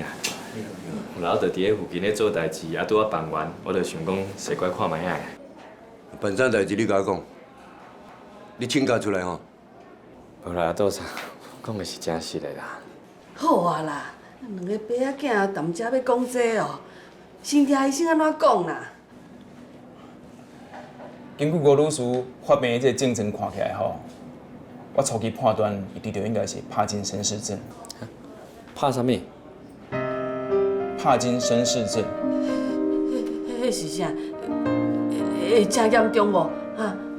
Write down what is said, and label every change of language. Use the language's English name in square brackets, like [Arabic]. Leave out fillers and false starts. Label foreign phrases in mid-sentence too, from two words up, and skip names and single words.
[Min Nan Chinese] 然后就伫咧附近咧做代志，啊拄啊办完，我就想讲踅过来看卖啊。办啥代志你甲我讲？你请假出来吼。无啦，多啥？讲的是真实的啦。好啊啦，2个爸仔囝谈遮要讲这哦，先听医生安怎讲啦？根据吴律师发病的这个症状看起来吼，我初期判断伊得着应该是帕金森氏症。怕啥物？帕金森氏症。迄是啥？会真严重无？哈？